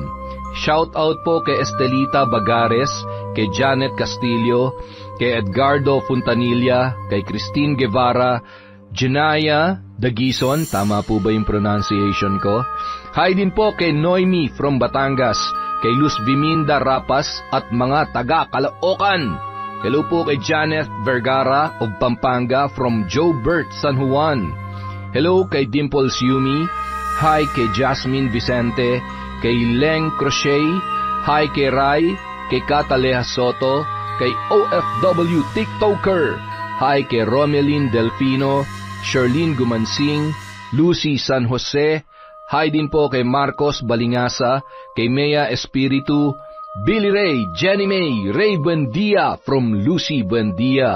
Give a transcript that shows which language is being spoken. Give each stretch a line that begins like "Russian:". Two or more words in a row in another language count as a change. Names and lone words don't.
Filipino: Shout out po kay Estelita Bagares, kay Janet Castillo, kay Edgardo Fontanilla, kay Christine Guevara, Janaya Dagison, tama po ba yung pronunciation ko? Hi din po kay Noemi from Batangas, kay Luz Viminda Rapas at mga taga Caloocan. Hello po kay Janet Vergara of Pampanga from Joe Bert, San Juan. Hello kay Dimples Yumi. Hi kay Jasmine Vicente, kay Leng Crochet, hi kay Rai, kay Cataleja Soto, kay OFW TikToker, hi kay Romelyn Delfino, Sherlyn Gumansing, Lucy San Jose, hi din po kay Marcos Balingasa, kay Mea Espiritu, Billy Ray, Jenny May, Ray Buendia from Lucy Buendia.